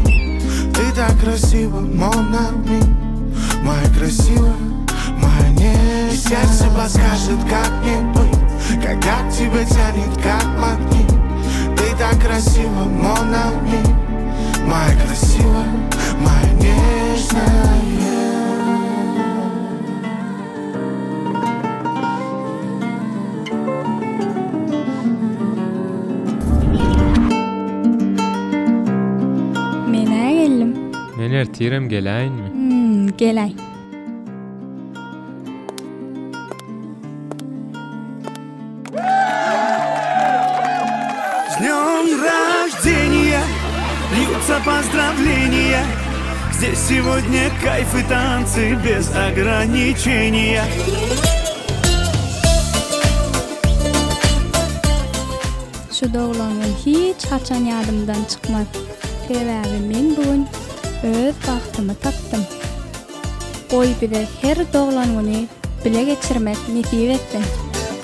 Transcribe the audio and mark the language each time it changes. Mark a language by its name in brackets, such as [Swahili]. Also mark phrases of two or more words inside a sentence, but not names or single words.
[Russian] Ты так красива, [French] mon ami, [Russian] моя красивая, моя нежная, и сердце подскажет, как мне быть, когда к тебе тянет, как магнит. Ты так красива, [French] mon ami. [Russian] Моя красивая, моя нежная. [Turkmen] Mene geldim. Men ertirem geleýinmi? Gelay. [Russian] С днем рождения льются поздравления. Здесь сегодня кайф и танцы без ограничения. [Turkmen] Şu doglangyň hiç haçan ýadymdan çykmaz. Sebäbi men bugün öz bagtymy tapdym. Goý bize her doglanyny bile geçirmek nesip etsin.